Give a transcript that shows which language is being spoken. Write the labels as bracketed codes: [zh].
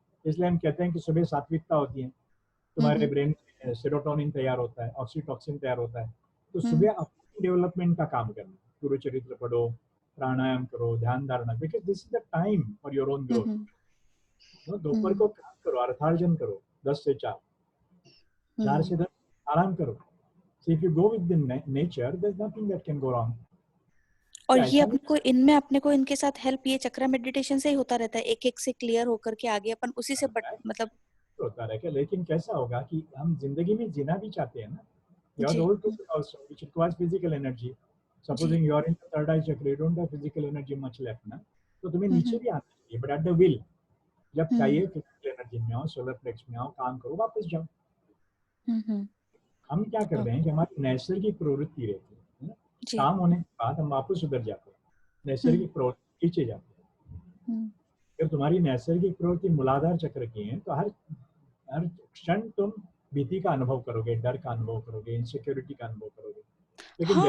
[hi] इसलिए हम कहते हैं कि सुबह सात्विकता होती है, तुम्हारे ब्रेन में सेरोटोनिन तैयार होता है, ऑक्सीटॉक्सिन तैयार होता है, तो सुबह अपनी डेवलपमेंट का काम करना, गुरु चरित्र पढ़ो, प्राणायाम करो, ध्यान धारणा, [en] Because this is the time for your own growth. [hi] दोपहर को काम करो, अर्थार्जन करो, 10 से 4, 4 से 10 आराम करो। [en] So if you go with the nature, there's nothing that can go wrong. [hi] और क्या ये ऐसा नहीं अपने को इनमें अपने को इनके साथ हेल्प ये चक्रा मेडिटेशन से ही होता रहता है, एक एक से क्लियर होकर के आगे अपन उसी से होता है, मतलब होता रहेगा, लेकिन कैसा होगा कि हम जिंदगी में जीना भी चाहते हैं ना। [en] You are जी the old people also, which requires physical energy. जी Supposing you are in the third eye chakra, you don't have physical energy much left ना, [hi] तो तुम्हें नीचे भी आना चाहिए, [en] but at the will. [hi] जब चाहिए physical energy में आओ, सोलर प्लेक्स में आओ, काम करो, वापस जाओ। हम क्या कर रहे हैं कि हमारी नैसर्गिक प्रवृत्ति रहती है ना? जी काम होने के बाद हम वापस उधर जाते हैं, नैसर्गिक प्रवृत्ति पीछे जाते हैं। अगर तुम्हारी नैसर्गिक प्रवृत्ति मूलाधार चक्र की है तो हर हर क्षण तुम भीति का अनुभव करोगे, डर का अनुभव करोगे, इनसिक्योरिटी का अनुभव करोगे, लेकिन जैसे